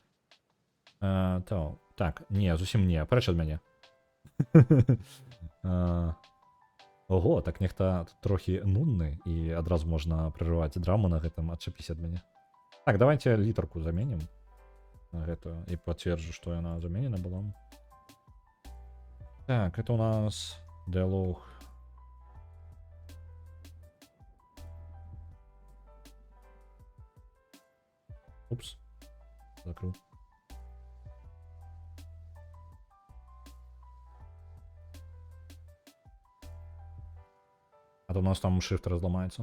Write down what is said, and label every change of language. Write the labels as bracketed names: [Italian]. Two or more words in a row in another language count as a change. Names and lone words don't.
[Belarusian] Так, не, зусім не, прэч ад мяне. Ого, так нехта трохі нудны, і адразу можна прерываць драму на гэтым, адчапісь ад мяне. Так, давайте літарку заменім на гэтую, і пацверджу, што яна заменена была. [Russian] Так, это у нас диалог. Упс, закрыл. А то у нас там shift разломается.